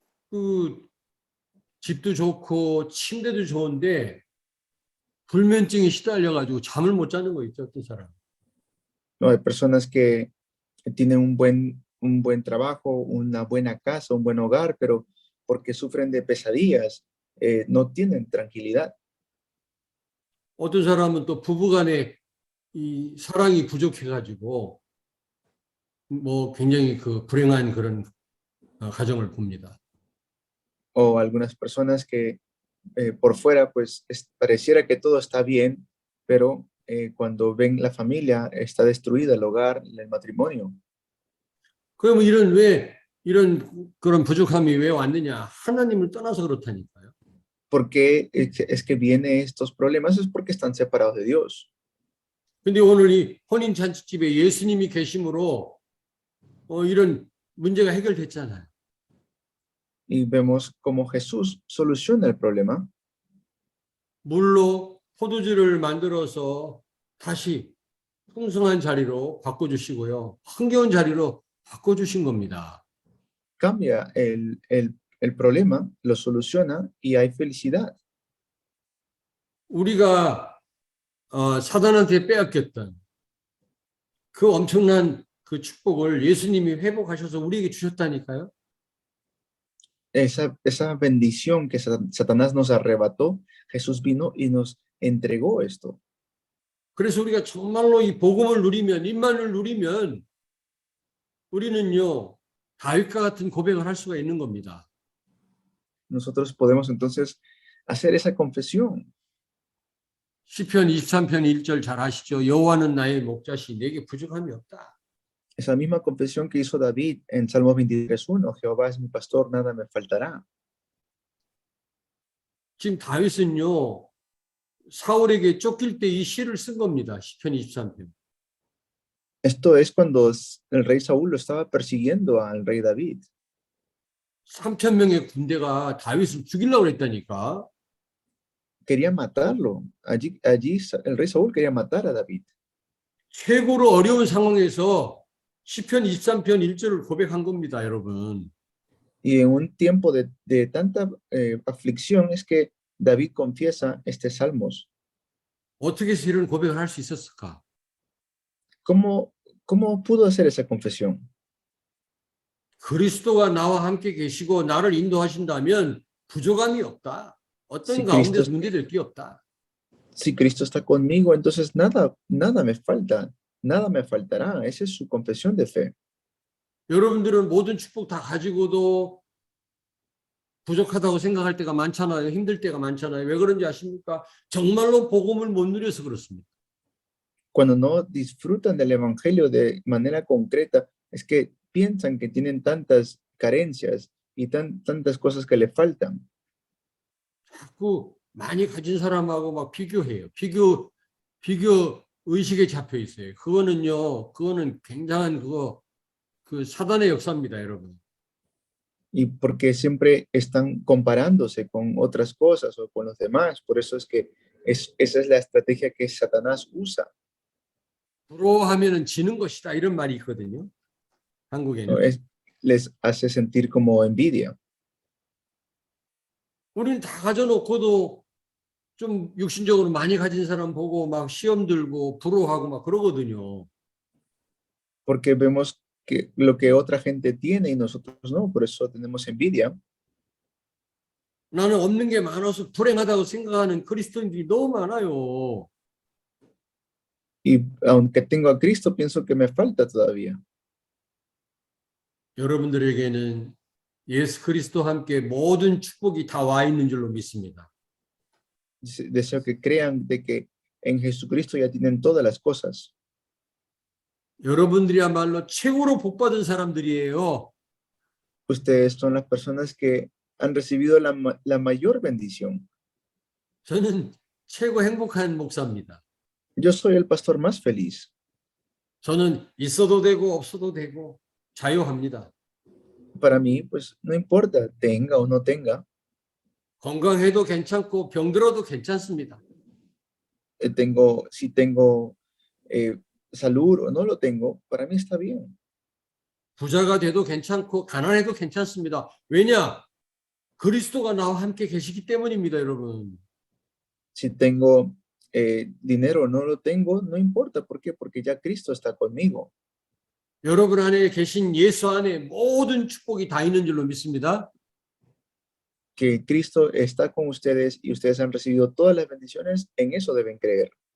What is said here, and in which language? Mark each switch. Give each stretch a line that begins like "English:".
Korean: 그 집도 좋고 침대도 좋은데 불면증에 시달려가지고 잠을 못 자는 거 있죠, 어떤 사람.
Spanish: No, hay personas que tienen un buen trabajo, una buena casa, un buen hogar, pero porque sufren de pesadillas, no tienen tranquilidad.
Korean: 어떤 사람은 또 부부간에 이 사랑이 부족해가지고 뭐 굉장히 그 불행한 그런 가정을 봅니다.
Spanish: O algunas personas que por fuera pues pareciera que todo está bien, pero cuando ven la familia está destruida, el hogar, el matrimonio.
Korean: 그러면 이런 그런 부족함이 왜 왔느냐? 하나님을 떠나서 그렇다니까요.
Spanish: ¿Por qué es que vienen estos problemas? Es porque están separados de Dios.
Korean: 근데 오늘 이 혼인 잔치집에 예수님이 계심으로 이런 문제가 해결됐잖아요.
Spanish: Y vemos cómo Jesús soluciona el problema.
Korean: 물로 포도주를 만들어서 다시 풍성한 자리로 바꿔주시고요. 흥겨운 자리로 바꿔주신 겁니다.
Spanish: Cambia el problema, lo soluciona y hay felicidad.
Korean: 우리가 사단한테 빼앗겼던 그 엄청난 그 축복을 예수님이 회복하셔서 우리에게 주셨다니까요.
Spanish: Esa bendición que Satanás nos arrebató, Jesús vino y nos entregó esto.
Korean: 그래서 우리가 정말로 이 복음을 누리면, 임만을 누리면 우리는요 다윗과 같은 고백을 할 수가 있는 겁니다.
Spanish: Nosotros podemos entonces hacer esa confesión.
Korean: 시편 23편 1절 잘 아시죠? 여호와는 나의 목자시 내게 부족함이 없다.
Spanish: Esa misma confesión que hizo David en Salmo 23:1, Jehová es mi pastor, nada me faltará.
Korean: 지금 다윗은요 사울에게 쫓길 때 이 시를 쓴 겁니다. 시편 23편.
Spanish: Esto es cuando el rey Saúl lo estaba persiguiendo al rey David.
Korean: 3,000명의 군대가 다윗을 죽이려고 했다니까.
Spanish: Quería matarlo. Allí el rey Saúl quería matar a David.
Korean: 최고로 어려운 상황에서 시편 23편 1절을 고백한 겁니다, 여러분.
Spanish: Y en un tiempo de tanta aflicción es que David confiesa estos salmos.
Korean: 어떻게 해서 이런 고백을 할 수 있었을까?
Spanish: ¿Cómo pudo hacer esa confesión?
Korean: 그리스도가 나와 함께 계시고 나를 인도하신다면 부족함이 없다. 어떤
Spanish: Sí,
Korean: 가운데서 문제될 게 없다.
Spanish: Si Cristo está conmigo, entonces nada me falta, nada me faltará. Esa es su confesión de fe.
Korean: 여러분들은 모든 축복 다 가지고도 부족하다고 생각할 때가 많잖아요. 힘들 때가 많잖아요. 왜 그런지 아십니까? 정말로 복음을 못 누려서 그렇습니다.
Spanish: Cuando no disfrutan del evangelio de manera concreta, es que piensan que tienen tantas carencias y tantas cosas que le faltan.
Korean: 자꾸 많이 가진 사람하고 막 비교해요. 비교 의식에 잡혀 있어요. 그거는 굉장한 그 사단의 역사입니다, 여러분.
Spanish: y porque siempre están comparándose con otras cosas o con los demás. Por eso es que esa es la estrategia que Satanás usa,
Korean: 부러워하면은 지는 것이다. 이런 말이 있거든요.
Spanish: ¿no?
Korean: 한국에는.
Spanish: Les hace sentir como envidia.
Korean: 우리는 다 가져놓고도 좀 육신적으로 많이 가진 사람 보고 막 시험 들고 부러워하고 막 그러거든요.
Spanish: Porque vemos que lo que otra gente tiene y nosotros no, por eso tenemos envidia.
Korean: 나는 없는 게 많아서 불행하다고 생각하는 그리스도인들이 너무 많아요.
Spanish: Y aunque tengo a Cristo, pienso que me falta todavía.
Korean: 여러분들에게는 예수 그리스도와 함께 모든 축복이 다 와 있는 줄로 믿습니다.
Spanish: Deseo que crean de que en Jesucristo ya tienen todas las cosas.
Korean: 여러분들이야말로 최고로 복 받은 사람들이에요.
Spanish: Ustedes son las personas que han recibido la mayor bendición.
Korean: 저는 최고 행복한 목사입니다.
Spanish: Yo soy el pastor más feliz.
Korean: 저는 있어도 되고 없어도 되고 자유합니다.
Spanish: Para mí, pues no importa, tenga o no tenga,
Korean: 건강해도 괜찮고 병들어도 괜찮습니다.
Spanish: si tengo salud o no lo tengo, para mí está bien.
Korean: 부자가 돼도 괜찮고 가난해도 괜찮습니다. 왜냐? 그리스도가 나와 함께 계시기 때문입니다, 여러분.
Spanish: Si tengo dinero o no lo tengo, no importa. ¿Por qué? Porque ya Cristo está conmigo.
Korean: 여러분 안에 계신 예수 안에 모든 축복이 다 있는 줄로 믿습니다.
Spanish: Que Cristo está con ustedes y ustedes han recibido todas las bendiciones, en eso deben creer.